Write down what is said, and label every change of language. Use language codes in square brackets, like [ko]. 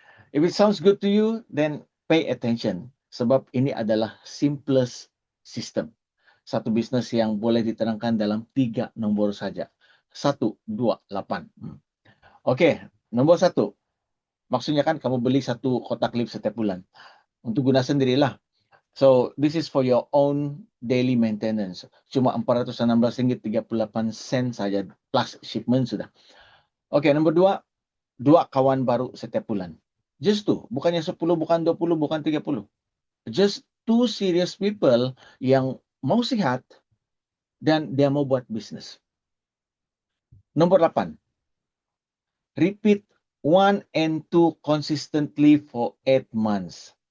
[en] If it sounds good to you, then pay attention. [ms] Sebab ini adalah simplest system. Satu bisnes yang boleh diterangkan dalam 3 nombor saja. 1, 2, 8. Okey, nombor 1. Maksudnya kan kamu beli satu kotak lip setiap bulan. Untuk guna sendirilah. [en] So, this is for your own daily maintenance. [ms] Cuma RM416.38 saja [en] plus shipment [ms] sudah. Okey, nombor 2. 2 kawan baru setiap bulan. [en] Just 2. [ms] Bukannya 10, bukan 20, bukan 30. [en] Just 2 serious people [ms] yang mau sihat dan dia mau buat bisnes. Nombor 8. [en] Repeat 1 and 2 consistently for 8 months.